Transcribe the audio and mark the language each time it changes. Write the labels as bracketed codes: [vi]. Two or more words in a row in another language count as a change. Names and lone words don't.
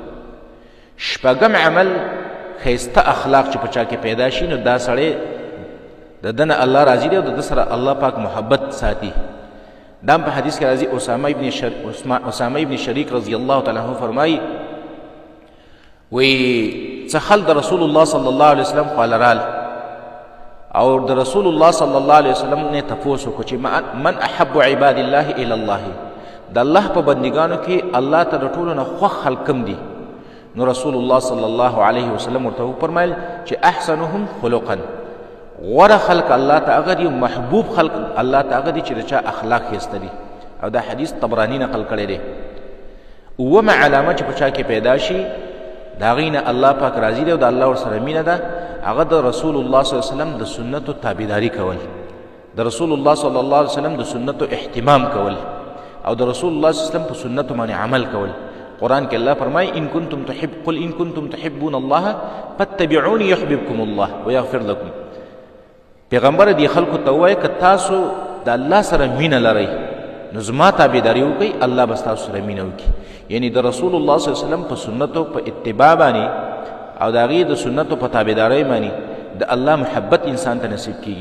[ps] شپږم عمل ښایسته اخلاق چې په چا کې پیدا شي نو دا سړی د ده نه الله راضي دی او د ده سره الله پاک محبت ساتي. دا په حدیث کې راځي اسامه ابن شریک [ar] رضی الله تعالی عنه [ps] فرمایي وی څه خل د رسول الله [ar] صلی الله علیه وسلم [ps] خواله رال او د رسول الله [ar] صلی الله علیه وسلم [ps] نه تپوس وکړو چې [ar] من احب عباد الله الی الله، [ps] د الله په بندګانو کې الله ته د ټولو نه خوښ خلک کوم دي؟ نو رسول الله [ar] صلی الله علیه وسلم [ps] ورته وفرمیل چې [ar] احسنهم خلقا، [ps] غوره خلق الله ته هغه دي، محبوب خلق الله ته هغه دي چې د چا اخلاق ښایسته دي. او دا حدیث طبراني نقل کړی دی. اومه علامه چې په چا کې پیدا شي د هغې نه الله پاک راضي دی او د الله ورسره مینه ده، هغه د رسول الله [ar] صلی الله علیه وسلم [ps] د سنتو تابعداري کول، د رسول الله [ar] صلی الله علیه وسلم [ps] د سنتو اهتمام کول، او د رسول الله [ar] صلی الله علیه وسلم [ps] په سنتو باندې عمل کول. قرآن کې الله فرمایي [ar] قل ان کنتم تحبون الله فاتبعوني يحببكم الله ويغفر لكم. [ps] پیغمبر دی خلکو ته ووایه که تاسو د الله سره مینه لرئ نو زما تابعداري وکړئ، الله به ستاسو سره مینه وکړي. یعنی د رسول الله [ar] صلی الله علیه وسلم [ps] په سنتو په اتباع باندې او د هغې د سنتو په تابعدارۍ باندې د الله محبت انسان ته نصیب کیږي.